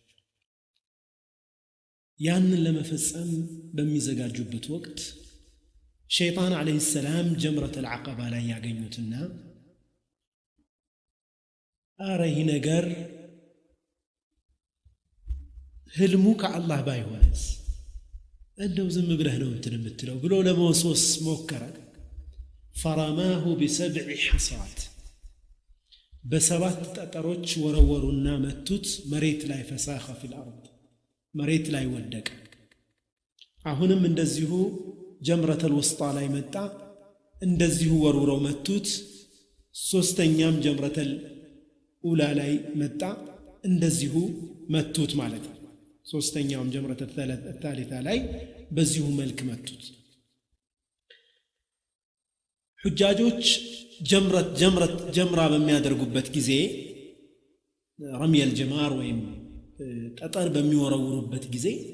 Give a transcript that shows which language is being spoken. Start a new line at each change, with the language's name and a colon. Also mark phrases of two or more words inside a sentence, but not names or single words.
Amharic: ያንን ለመፈጸም በሚዘጋጁበት ወቅት ሸይጣን
Arabic: عليه السلام
Amharic: ጀምረቱል ዐቀባ ላይ ያገኙትና አረይ ነገር ህልሙ ከአላህ ባይሆንስ እንደው ዝም ብለህ ነው እንትን የምትለው ብሎ ለመወስወስ ሞከረ
Arabic: فرماه بسبع حصات بسبات
Amharic: ጠጠሮች ወረወሩና መቱት መሬት ላይ
Arabic: فساخ في الارض
Amharic: መሬት ላይ ወደቀ አሁንም እንደዚሁ ጀምረቱል ውስጣ ላይ መጣ እንደዚሁ ወርውረው መቱት ሶስተኛም ጀምረቱል ኡላ ላይ መጣ እንደዚሁ መቱት ማለት ነው ሶስተኛውም ጀምረቱል الثالثة ላይ በዚሁ መልክ መቱት ሁጃጆች ጀምራ በሚያደርጉበት ጊዜ
Arabic: رمي الجمار
Amharic: ወይም ጠጠር በሚወረውሩበት ጊዜ